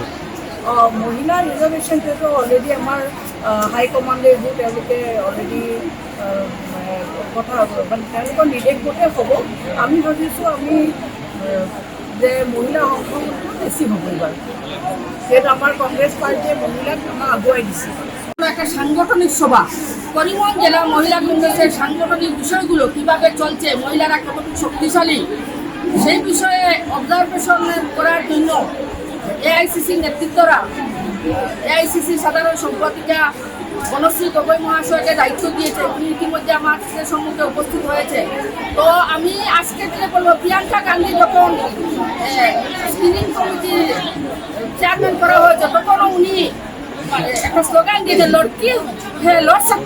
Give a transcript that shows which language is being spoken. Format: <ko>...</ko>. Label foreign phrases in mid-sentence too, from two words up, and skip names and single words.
<as>মহিলা ৰিজাৰ্ভেশ্যনটোতো অলৰেডি আমাৰ হাইকমাণ্ডে এইবোৰ তেওঁলোকে অলৰেডি কথা মানে তেওঁলোকৰ নিৰ্দেশ মতে হ'ব আমি ভাবিছোঁ আমি যে মহিলা অংশগ্ৰহণটো বেছি হ'ব এইবাৰ যিহেতু আমাৰ কংগ্ৰেছ পাৰ্টিয়ে মহিলাক আমাক আগুৱাই দিছে</as> <bn>একটা সাংগঠনিক সভা করিমগঞ্জ জেলা মহিলা কংগ্রেসের সাংগঠনিক বিষয়গুলো কিভাবে চলছে মহিলারা কতটুকু শক্তিশালী সেই বিষয়ে অবজারভেশন করার জন্য এআইসিসি নেতৃত্বরা এআইসিসি সাধারণ সম্পাদিকা বনশ্রী গগৈ মহাশয়কে দায়িত্ব দিয়েছে উনি ইতিমধ্যে আমার সম্মুখে উপস্থিত হয়েছে তো আমি আজকে দিনে বলবো প্রিয়াঙ্কা গান্ধী যখন</bn> <en>screening committee's</en> <bn>চেয়ারম্যান করা হয়েছে তখন উনি একটা স্লোগান দিয়েছে</bn> <hi>लड़की हूँ लड़</hi>